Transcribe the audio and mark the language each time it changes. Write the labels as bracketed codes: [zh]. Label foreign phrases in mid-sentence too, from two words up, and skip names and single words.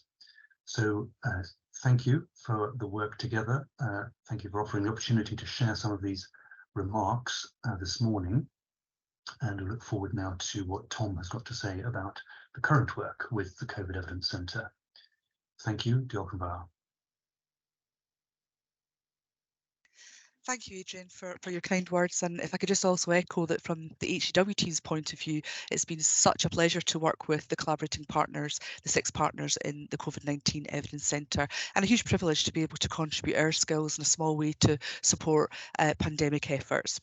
[en] So thank you for the work together. Thank you for offering the opportunity to share some of these remarks this morning. And I look forward now to what Tom has got to say about the current work with the COVID Evidence Centre. Thank you. [cy] Diolch yn fawr. [en] Thank you, Adrian, for your kind words. And if I could just also echo that from the HEW team's point of view, it's been such a pleasure to work with the collaborating partners, the 6 partners in the COVID-19 Evidence Centre, and a huge privilege to be able to contribute our skills in a small way to support pandemic efforts.